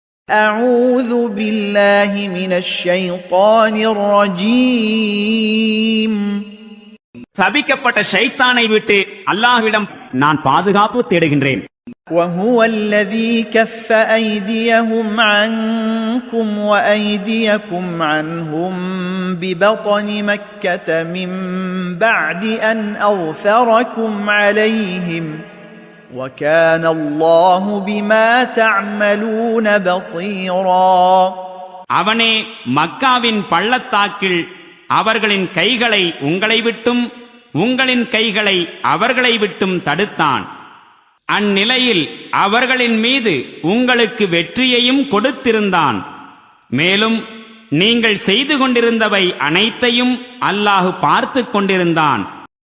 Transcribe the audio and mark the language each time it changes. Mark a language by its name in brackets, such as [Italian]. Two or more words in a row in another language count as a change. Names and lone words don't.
[Arabic] أعوذ بالله من الشيطان الرجيم. [Tamil] சபிக்கப்பட்ட ஷைத்தானை விட்டு அல்லாஹ்விடம் நான் பாதுகாப்பு தேடுகின்றேன். [Arabic] وهو الذي كف أيديهم عنكم وأيديكم عنهم ببطن مكة من بعد أن أظفركم عليهم وكان الله بما تعملون بصيرا. [Tamil] அவனே மக்காவின் பள்ளத்தாக்கில் அவர்களின் கைகளை உங்களை விட்டும் உங்களின் கைகளை அவர்களை விட்டும் தடுத்தான். அந்நிலையில் அவர்களின் மீது உங்களுக்கு வெற்றியையும் கொடுத்திருந்தான். மேலும் நீங்கள் செய்து கொண்டிருந்தவை அனைத்தையும் அல்லாஹ் பார்த்துக் கொண்டிருந்தான்.